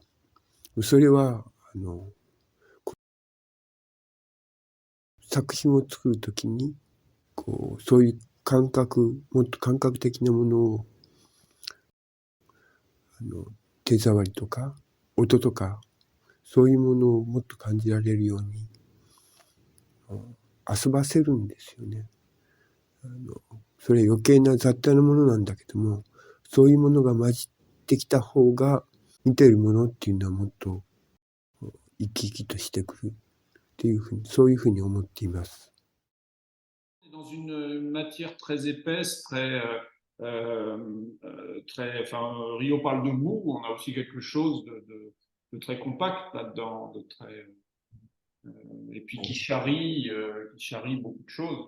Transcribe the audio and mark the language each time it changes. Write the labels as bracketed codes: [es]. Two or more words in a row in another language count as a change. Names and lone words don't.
[ja] それは作品を作るときにこうそういう感覚、もっと感覚的なものを手触りとか音とかそういうものをもっと感じられるように遊ばせるんですよね。それ余計な雑多なものなんだけども、そういうものが混じってきた方が見てるものっていうのはもっと生き生きとしてくるっていうふうに、そういうふうに思っています。 [fr] Dans une matière très épaisse, enfin, Rio parle de mou, on a aussi quelque chose de très compact là-dedans, et puis qui charrie beaucoup de choses.